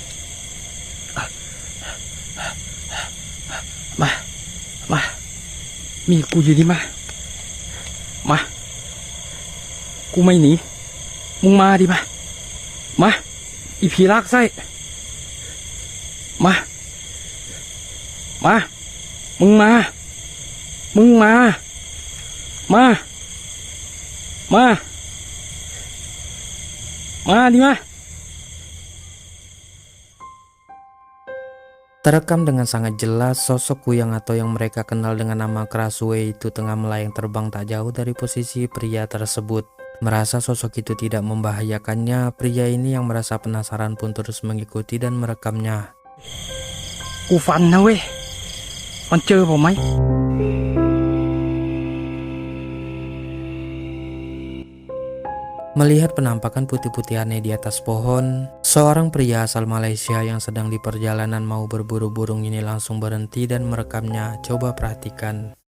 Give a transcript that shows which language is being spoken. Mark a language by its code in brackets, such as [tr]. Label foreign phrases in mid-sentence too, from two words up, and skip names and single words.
[th] มามามีกูอยู่ดีมากูไม่หนีมึงมาดิมาอีผีลากไส้มามึงมาดิมา [id] Terekam dengan sangat jelas sosok kuyang atau yang mereka kenal dengan nama Kerasue itu tengah melayang terbang tak jauh dari posisi pria tersebut. Merasa sosok itu tidak membahayakannya, pria ini yang merasa penasaran pun terus mengikuti dan merekamnya. [th] กูฟันนะเว้ยมันเจอผมไหม [id] Melihat penampakan putih-putih aneh di atas pohon, seorang pria asal Malaysia yang sedang di perjalanan mau berburu burung ini langsung berhenti dan merekamnya. Coba perhatikan.